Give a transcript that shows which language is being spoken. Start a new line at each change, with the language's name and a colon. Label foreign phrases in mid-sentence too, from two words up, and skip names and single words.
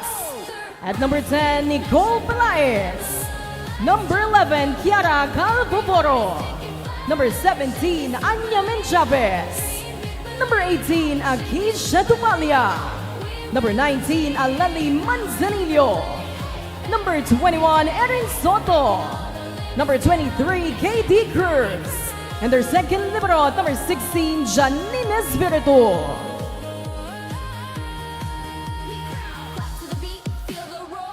English: At number 10, Nicole Pelaez. Number 11, Kiara Calvoporo. Number 17, Anya Menchavez. Number 18, Akisha Tupalia. Number 19, Alali Manzanillo. Number 21, Erin Soto. Number 23, KD Cruz. And their second libero at number 16, Janine Espiritu. clap to the beat, feel the roar.